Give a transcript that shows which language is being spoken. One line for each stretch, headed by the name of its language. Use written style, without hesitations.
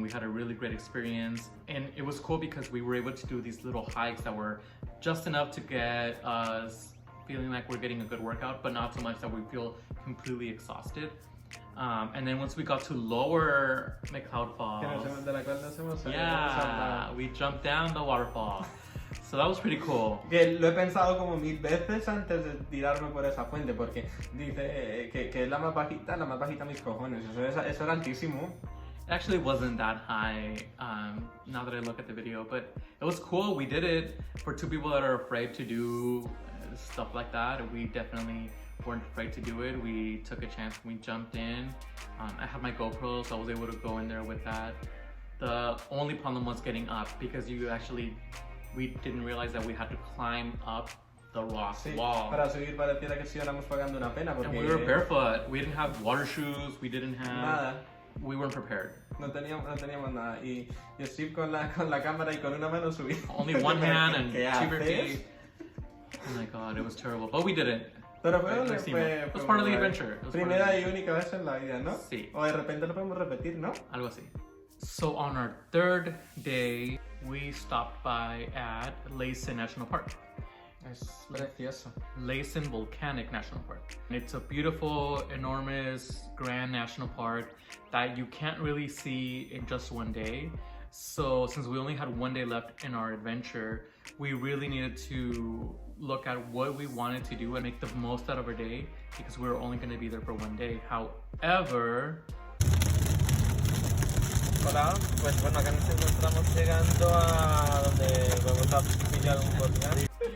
English: We had a really great experience, and it was cool because we were able to do these little hikes that were just enough to get us feeling like we're getting a good workout, but not so much that we feel completely exhausted. And then once we got to Lower McCloud Falls, yeah, we jumped down the waterfall. So that was pretty cool.
Spanish: Que lo he pensado como 1000 veces antes de tirarme por esa fuente, porque dice que es la más bajita mis cojones. Eso era altísimo.
English: It actually wasn't that high, now that I look at the video, but it was cool. We did it. For 2 people that are afraid to do stuff like that, we definitely weren't afraid to do it. We took a chance. We jumped in. I had my GoPro, so I was able to go in there with that. The only problem was getting up, because we didn't realize that we had to climb up the rock wall.
Spanish: Para subir pareciera que sí éramos pagando una pena, porque...
English: And we were barefoot. We didn't have water shoes. We didn't have...
Spanish: Nada.
English: We weren't prepared.
Spanish: No teníamos nada. Y Steve con la cámara y con una mano subí.
English: Only one hand and 2 bare feet. Oh my god, it was terrible. But we did it.
Spanish: Pero
English: it was part of the adventure.
Spanish: Primera y única vez en la vida, ¿no? Sí. O de repente lo podemos repetir, ¿no? Algo así.
English: So on our 3rd day, we stopped by at Lassen National Park.
Spanish: Es precioso.
English: Lassen Volcanic National Park. It's a beautiful, enormous, grand national park that you can't really see in just one day. So since we only had 1 day left in our adventure, we really needed to look at what we wanted to do and make the most out of our day, because we were only going to be there for 1 day. However...
Spanish: Hola, pues bueno, acá nos encontramos llegando a donde vamos a pillar un podcast.